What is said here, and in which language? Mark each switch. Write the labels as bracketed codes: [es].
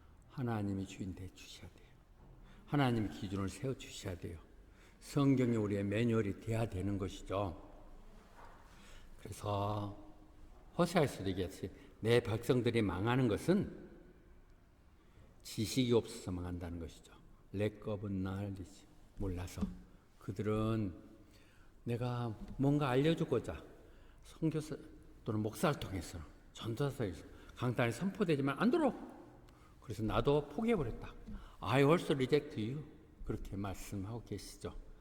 [ko] 하나님이 주인 돼 주셔야 돼요. 하나님 기준을 세워 주셔야 돼요. 성경이 우리의 매뉴얼이 돼야 되는 것이죠. 그래서 호세아에서도 얘기했어요. 내 백성들이 망하는 것은 지식이 없어서 망한다는 것이죠. [en] lack of knowledge, [ko] 몰라서. 그들은 내가 뭔가 알려주고자 선교사 또는 목사를 통해서 전도사에서 강단에 선포되지만 안 들어. 그래서 나도 포기해버렸다. [en] I also reject you. [ko] 그렇게 말씀하고 계시죠.